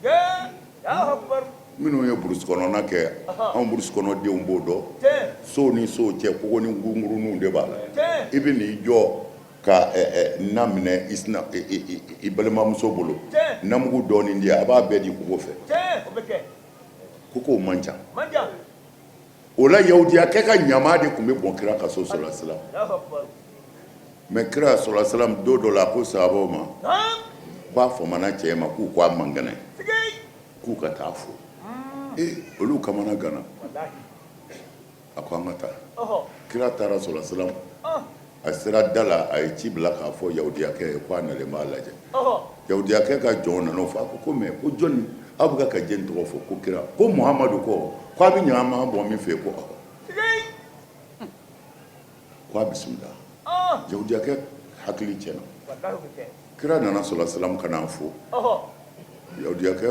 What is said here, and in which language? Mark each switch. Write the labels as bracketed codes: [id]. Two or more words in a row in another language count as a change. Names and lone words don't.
[bm] minnu ye burusi kɔnɔna kɛ anw burusi kɔnɔdenw b'o dɔn sow ni sow cɛ kogo ni gunguruninw de b'a la i bɛ n'i jɔ ka na minɛ i balimamuso bolo namugu dɔɔnin di a b'a bɛɛ di kogo fɛ koko man ca o la yahudiyakɛ ka ɲama de tun bɛ bɔn kira ka so [ar] صلى الله عليه وسلم [bm] mais kira [ar] صلى الله عليه وسلم [bm] don dɔ la ko sahabaw ma k'a fɔmana cɛ ma k'u k'a man kɛnɛ k'u ka taa fo olu kamana gana a ko an ka taa kira taara [ar] صلى الله عليه وسلم [bm] a sera da la a ye ci bila k'a fɔ yahudiyakɛ ye ko a nalen b'a lajɛ yahudiyakɛ ka jɔn nana fɔ a ko mais ko jɔnni aw bɛ ka jɛn tɔgɔ fɔ ko kira ko muhamadu ko a bɛ ɲɛ an ma bɔ min fɛ ko awɔ ko a bisimila yahudiyakɛ hakili tiɲɛna kira nana sɔrɔ salamu ka n'a fo yahudiyakɛ